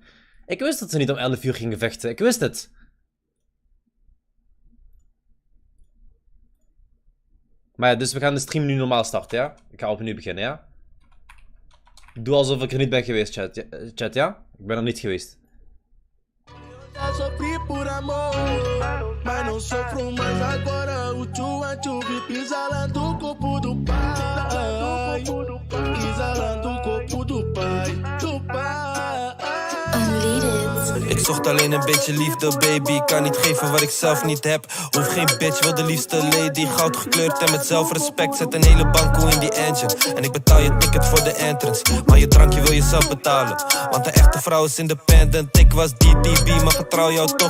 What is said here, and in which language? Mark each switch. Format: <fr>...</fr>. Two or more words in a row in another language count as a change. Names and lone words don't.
<nl>Ik wist dat ze niet om 11 uur gingen vechten. Ik wist het. Maar ja, dus we gaan de stream nu normaal starten, ja? Ik ga opnieuw beginnen, ja? Doe alsof ik er niet ben geweest, chat, ja? Ik ben er niet geweest.</nl> <pt>Já sofri por amor, mas não sofro mais agora. O tchu pisa lá do corpo do pai, pisa lá do corpo do pai, do pai.</pt> <nl>Ik zocht alleen een beetje liefde, baby. Ik kan niet geven wat ik zelf niet heb. Hoef geen bitch, wil de liefste lady. Goud gekleurd en met zelfrespect. Zet een hele banko in die engine. En ik betaal je ticket voor de entrance. Maar je drankje wil je zelf betalen. Want een echte vrouw is independent. Ik was DDB, maar getrouw jou toch.</nl>